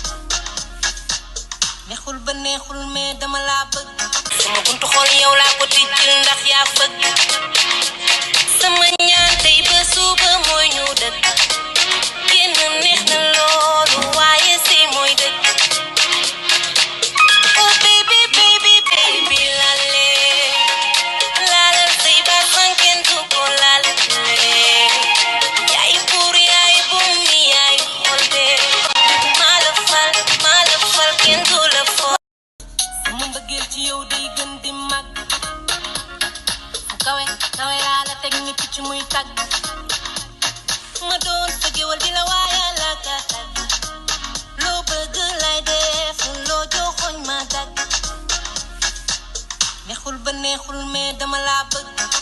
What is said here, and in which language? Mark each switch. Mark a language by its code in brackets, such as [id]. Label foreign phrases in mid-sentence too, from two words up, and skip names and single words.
[wo] neexul ba neexul mais dama laa bëgg sama buntu xol yow laa ko tijjil ndax yaa fëgg sama ñaan tey ba suba mooy ñu dëkk génn neex na loolu waaye sëy mooy dëkk [en] oh baby baby baby [wo] lale lale sëy ba fangen du ko lale yaay buur yaay buum mi yaay boole maa la fal kenn du la folle sama mbëggeel ci yow day gën di màgg fu kawe kawe laa la teg ni picc muy tàgg ma doon sa géwal di la waaya la gàttal loo bëgg lay def loo joxoñ ma dagg neexul ba neexul mais dama laa bëgg